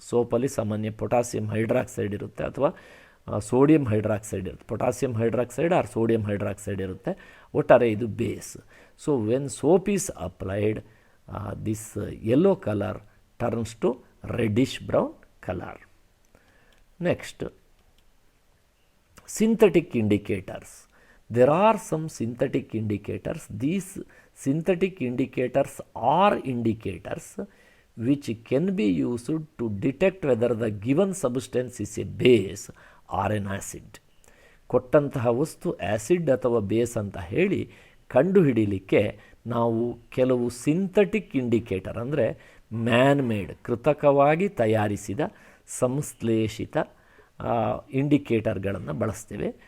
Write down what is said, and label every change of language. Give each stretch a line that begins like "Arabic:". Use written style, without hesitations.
Kannada: ಸೋಪಲ್ಲಿ ಸಾಮಾನ್ಯ potassium hydroxide ಇರುತ್ತೆ ಅಥವಾ ಸೋಡಿಯಂ ಹೈಡ್ರಾಕ್ಸೈಡ್ ಇರುತ್ತೆ. Potassium hydroxide R sodium hydroxide ಇರುತ್ತೆ. ಒಟ್ಟಾರೆ ಇದು base.
English: So when soap is applied, this yellow colour turns to reddish brown colour. Next, synthetic indicators. There are some synthetic indicators. These synthetic indicators are indicators which can be used to detect whether the given substance is a base or an acid.
Kannada: ಕೊಟ್ಟಂತಹ ವಸ್ತು acid ಅಥವಾ base ಅಂತ ಹೇಳಿ ಕಂಡುಹಿಡಿಯಲಿಕ್ಕೆ ನಾವು ಕೆಲವು synthetic indicator, ಅಂದರೆ man made, ಕೃತಕವಾಗಿ ತಯಾರಿಸಿದ ಸಂಶ್ಲೇಷಿತ ಇಂಡಿಕೇಟರ್ಗಳನ್ನು ಬಳಸ್ತೇವೆ.